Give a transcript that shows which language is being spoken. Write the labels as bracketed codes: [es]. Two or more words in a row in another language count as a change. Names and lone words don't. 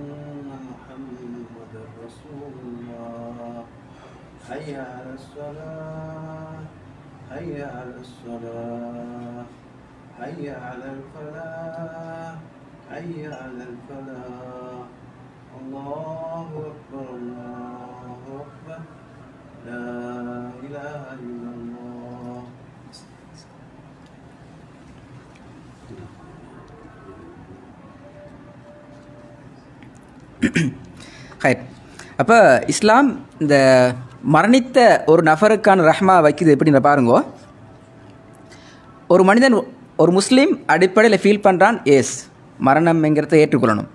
[ar] محمدا رسول الله حي على الصلاة حي على الصلاة حي على الفلاح حي على الفلاح الله أكبر الله أكبر لا إله إلا الله. [ta] அப்போ இஸ்லாம் இந்த மரணித்த ஒரு நபருக்கான ரஹ்மா வைக்குது எப்படின்னு பாருங்கோ. ஒரு மனிதன், ஒரு முஸ்லீம் அடிப்படையில் ஃபீல் பண்ணுறான், எஸ் மரணம்ங்கிறத ஏற்றுக்கொள்ளணும்.